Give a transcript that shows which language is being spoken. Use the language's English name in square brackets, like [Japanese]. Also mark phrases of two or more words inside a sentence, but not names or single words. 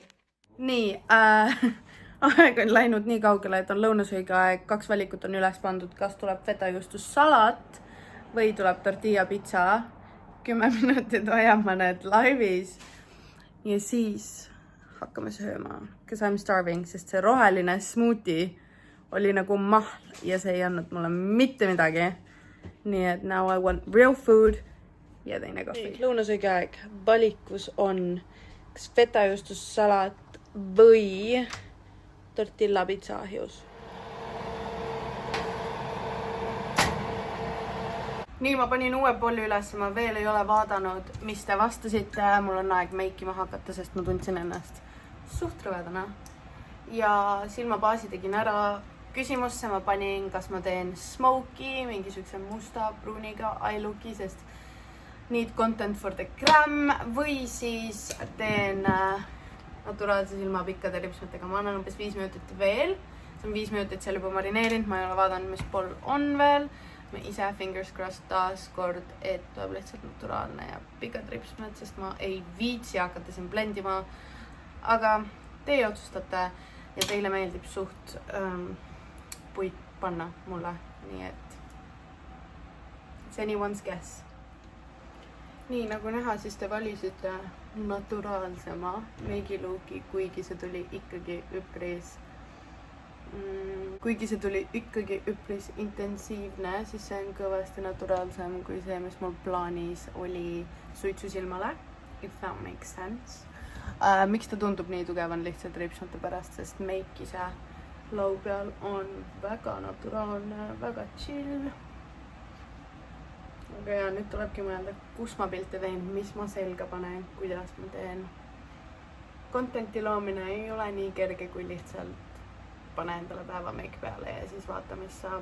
[Estonian] Nii, aeg on läinud nii kaugele, et on lõunasöögi aeg. 2 valikut on üles pandud, kas tuleb fetajuustussalat või tuleb tortilla pitsa. 10 minutit hoiame need laivis ja siis hakkame sööma. [English] Because I'm starving, [Estonian] sest see roheline smuuti oli nagu mahl ja see ei andnud mulle mitte midagi. Nii et [English] now I want real food [Estonian] ja teine kohvi. Lõunasöögi aeg. Valikus on kas fetajuustussalat või tortilla pitsa ahjus. Nii, ma panin uue polli üles, ma veel ei ole vaadanud, mis te vastasite. Mul on aeg meikima hakata, sest ma tundsin ennast suht rõvedana. Ja silmabaasi tegin ära. Küsimusse ma panin, kas ma teen smoky, mingisuguse musta pruuniga [English] eye looki, [Estonian] sest need [English] content for the gram [Estonian] või siis teen naturaalse silmapikkade ripsmetega. Ma annan umbes 5 minutit veel. See on 5 minutit seal juba marineerinud. Ma ei ole vaadanud, mis pool on veel. Ma ise [English] fingers crossed [Estonian] taas kord, et tuleb lihtsalt naturaalne ja pikad ripsmed, sest ma ei viitsi hakata siin blendima. Aga teie otsustate ja teile meeldib suht puit panna mulle. Nii et [English] it's anyone's guess. [Estonian] Nii nagu näha, siis te valisite naturaalsema meigiluuki, kuigi see tuli ikkagi üpris intensiivne, siis see on kõvasti naturaalsem kui see, mis mul plaanis oli suitsusilmale, [English] if that makes sense. [Estonian] Miks ta tundub nii tugev on lihtsalt ripsmete pärast, sest meik ise lau peal on väga naturaalne, väga chill. Aga ja nüüd tulebki mõelda, kus ma pilte teen, mis ma selga panen, kuidas ma teen. Contenti loomine ei ole nii kerge, kui lihtsalt pane endale päeva meik peale ja siis vaata, mis saab.